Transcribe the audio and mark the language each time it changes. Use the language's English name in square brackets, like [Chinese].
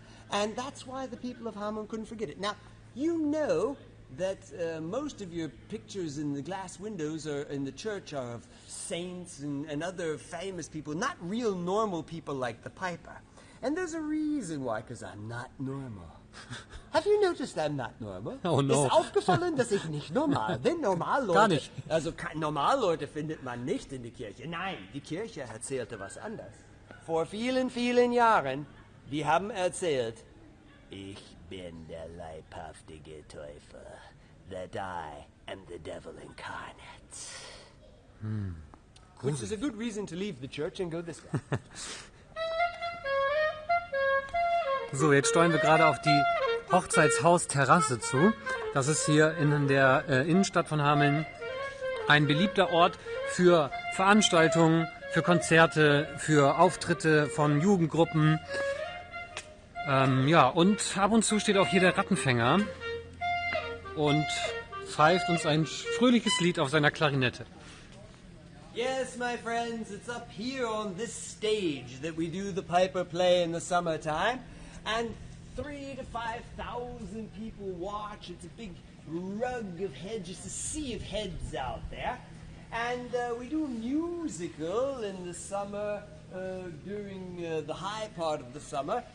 [English] And that's why the people of Hameln couldn't forget it. Now, you know that most of your pictures in the glass windows or in the church are of saints and other famous people, not real normal people like the Piper. And there's a reason why, because I'm not normal. Have you noticed I'm not normal? Oh no. [German] Ist aufgefallen, dass ich nicht normal bin? Normalleute, Gar nicht. Also Normalleute findet man nicht in der Kirche. Nein, die Kirche erzählte was anderes. Vor vielen, vielen Jahren, die haben erzählt, ich bin der leibhaftige Teufel, [English] that I am the devil incarnate. Which is a good reason to leave the church and go this way. [German] So, jetzt steuern wir gerade auf die Hochzeitshaus-Terrasse zu. Das ist hier in der Innenstadt von Hameln ein beliebter Ort für Veranstaltungen, für Konzerte, für Auftritte von Jugendgruppen. Ja, und ab und zu steht auch hier der Rattenfänger und pfeift uns ein fröhliches Lied auf seiner Klarinette. [English] Yes, my friends, it's up here on this stage that we do the Piper play in the summertime. And 3,000 to 5,000 people watch. It's a big rug of heads, just a sea of heads out there. And we do a musical in the summer during the high part of the summer.